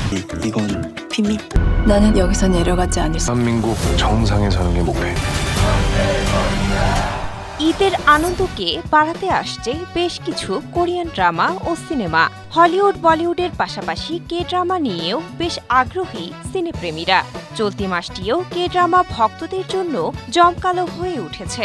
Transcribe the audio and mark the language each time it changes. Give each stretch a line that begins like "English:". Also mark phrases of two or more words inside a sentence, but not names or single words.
Korean: 이건 비밀. 나는 여기서 내려가지 않을 수. 대한민국 정상에 서는 게 목표예요.
Bangla: ঈদের আনন্দকে বাড়াতে আসছে বেশ কিছু কোরিয়ান ড্রামা ও সিনেমা। হলিউড বলিউডের পাশাপাশি
English: K drama
Bangla: নিয়েও বেশ আগ্রহী সিনেপ্রেমীরা। চলতি মাসটিও
English: K drama
Bangla: ভক্তদের জন্য জমকালো হয়ে উঠেছে।